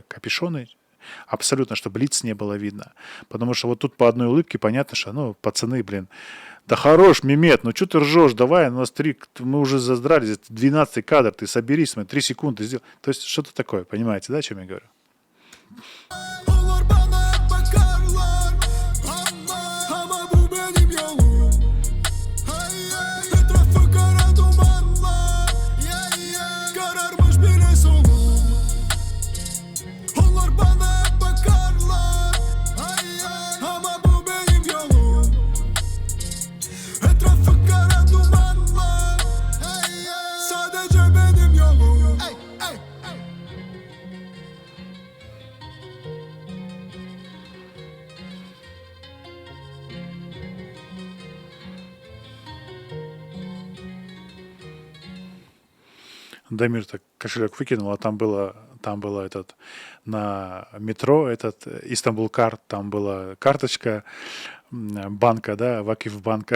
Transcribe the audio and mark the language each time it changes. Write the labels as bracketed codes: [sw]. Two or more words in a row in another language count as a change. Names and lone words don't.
[ru] Капюшоны, абсолютно, чтобы лиц не было видно. Потому что вот тут по одной улыбке понятно, что, ну, пацаны, блин, да хорош, Мемет, ну что ты ржешь, давай, у нас 3, мы уже заздрались, 12 кадр, ты соберись, 3 секунды сделай. То есть что-то такое, понимаете, да, о чем я говорю? [tr] onlar bana bakarlar ama bu benim yolum. Hey, hey. Etrafı kara dumanlar, yeah, yeah. Kararmış bile solum. Onlar bana bakarlar, hey, hey. Ama bu benim yolum. Etrafı kara dumanlar, hey, hey. Sadece benim yolum. Hey, hey, hey. [ru] Дамир так кошелек выкинул, а там было на метро Истанбул-Карт, там была карточка банка, да, Вакиф банка.